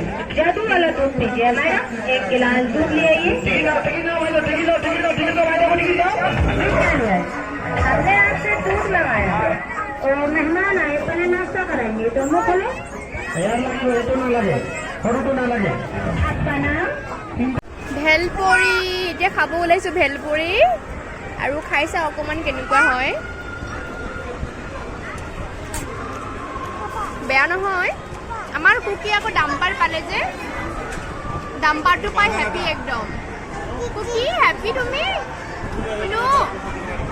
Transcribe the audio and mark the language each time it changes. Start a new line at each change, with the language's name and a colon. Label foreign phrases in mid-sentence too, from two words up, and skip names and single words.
Hindi: जादू वाला दूध पीजिए मैडम, 1 गिलास दूध ले आइए। हमने आपसे दूध मंगाया और मेहमान आए, पहले नाश्ता कराएंगे, दोनों खोलो। आपका नाम?
Assamese: ভেলপুৰি এতিয়া খাব ওলাইছোঁ ভেলপুৰি আৰু খাই চাওঁ অকণমান কেনেকুৱা হয় বেয়া নহয় আমাৰ কুকি আকৌ ডাম্পাৰ পালে যে ডাম্পাৰটো পাই হেপী একদম কুকি হেপী তুমি